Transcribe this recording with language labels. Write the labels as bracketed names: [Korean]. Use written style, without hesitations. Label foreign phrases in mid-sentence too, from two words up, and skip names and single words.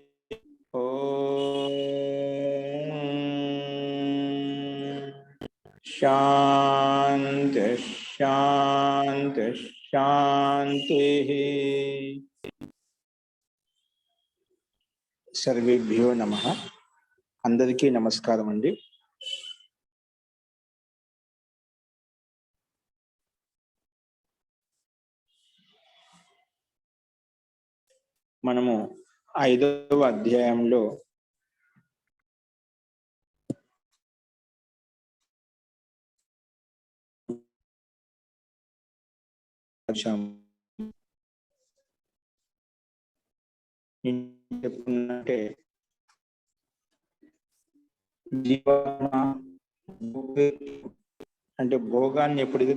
[Sanskrit] ओम शांति शांति शांति। सर्वेभ्यो नमः। [Telugu] అందరికీ నమస్కారం అండీ। మనము 5వ అధ్యాయంలో చెప్పుకున్నట్టే జీవాత్మ అంటే భోగాన్ని ఎప్పుడైతే